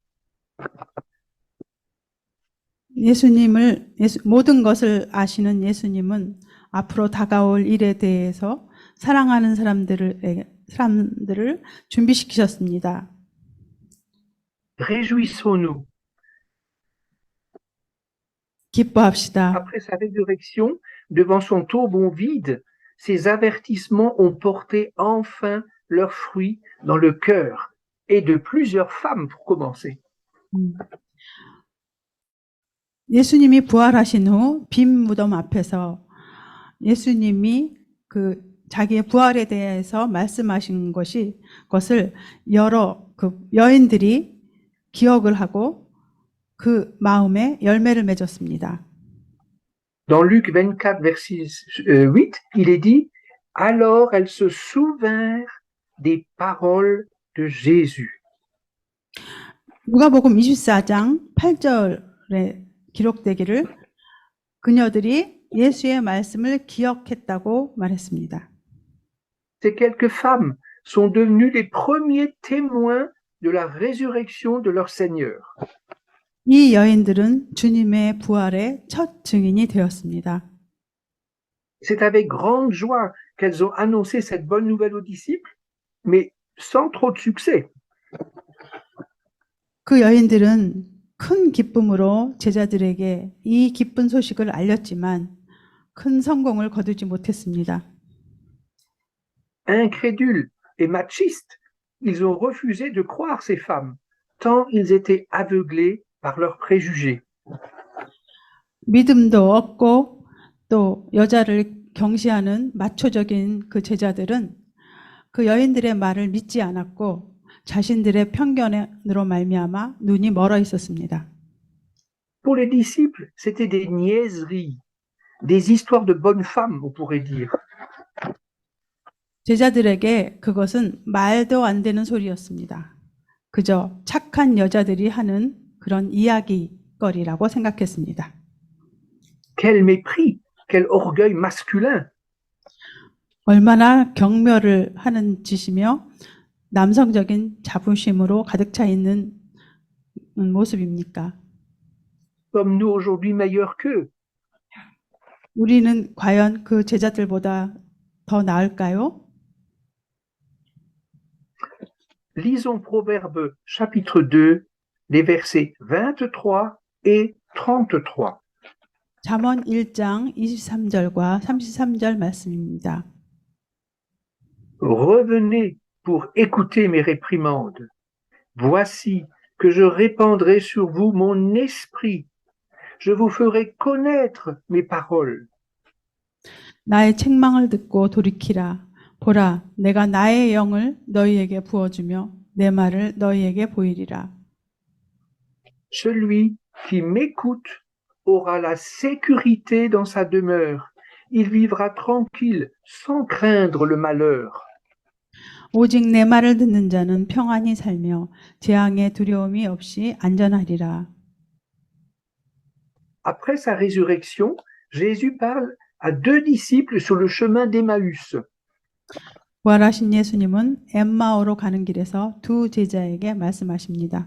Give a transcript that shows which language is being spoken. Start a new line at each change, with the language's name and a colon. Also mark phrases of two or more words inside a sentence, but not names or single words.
Korean: 모든 것을 아시는 예수님은 앞으로 다가올 일에 대해서 사랑하는 사람들을 준비시키셨습니다.
French: Réjouissons-nous.
Korean: 기뻐합시다.
French: Après sa résurrection, devant son tombeau vide, ces avertissements ont porté enfin leurs fruits dans le cœur et de plusieurs femmes pour commencer.
Korean: 예수님이 부활하신 후 빈 무덤 앞에서 예수님이 자기의 부활에 대해서 말씀하신 것을 여러 여인들이 기억을 하고 그 마음에 열매를 맺었습니다.
French: Dans Luc 24, verset 8, il est dit « Alors elles se souvinrent des paroles de Jésus. »
Korean: 누가복음 24장 8절에 기록되기를 그녀들이 예수의 말씀을 기억했다고 말했습니다.
French: Ces quelques femmes sont devenues les premiers témoins de la résurrection de leur Seigneur.
Korean: 이 여인들은 주님의 부활의 첫 증인이 되었습니다.
French: C'est avec grande joie qu'elles ont annoncé cette bonne nouvelle aux disciples, mais sans trop de succès.
Korean: 그 여인들은 큰 기쁨으로 제자들에게 이 기쁜 소식을 알렸지만 큰 성공을 거두지 못했습니다.
French: Incrédules et machistes, ils ont refusé de croire ces femmes, tant ils étaient aveuglés par leurs préjugés.
Korean: 믿음도 없고 또 여자를 경시하는 마초적인 그 제자들은 그 여인들의 말을 믿지 않았고 자신들의 편견으로 말미암아 눈이 멀어 있었습니다.
French: Pour les disciples, c'était des niaiseries, des histoires de bonnes femmes, on pourrait dire.
Korean: 제자들에게 그것은 말도 안 되는 소리였습니다. 그저 착한 여자들이 하는 그런 이야기거리라고 생각했습니다.
French: Quel mépris, quel orgueil masculin.
Korean: 얼마나 경멸을 하는 짓이며 남성적인 자부심으로 가득 차 있는 모습입니까?
French: Sommes-nous aujourd'hui meilleurs qu'eux?
Korean: 우리는 과연 그 제자들보다 더 나을까요?
French: Lisons Proverbes chapitre 2, les versets 23 et 33.
Korean: 잠언 1장 23절과 33절 말씀입니다.
French: Revenez pour écouter mes réprimandes Voici que je répandrai sur vous mon esprit. Je vous ferai connaître mes paroles.
Korean: 나의 책망을 듣고 돌이키라. 보라, 내가 나의 영을 너희에게 부어주며 내 말을 너희에게 보이리라.
French: Celui qui m'écoute aura la sécurité dans sa demeure. Il vivra tranquille, sans craindre le malheur.
Korean: 오직 내 말을 듣는 자는 평안히 살며 재앙의 두려움이 없이 안전하리라.
French: Après sa résurrection, Jésus parle à deux disciples sur le chemin d'Emmaüs.
Korean: 부활하신 예수님은 엠마오로 가는 길에서 두 제자에게 말씀하십니다.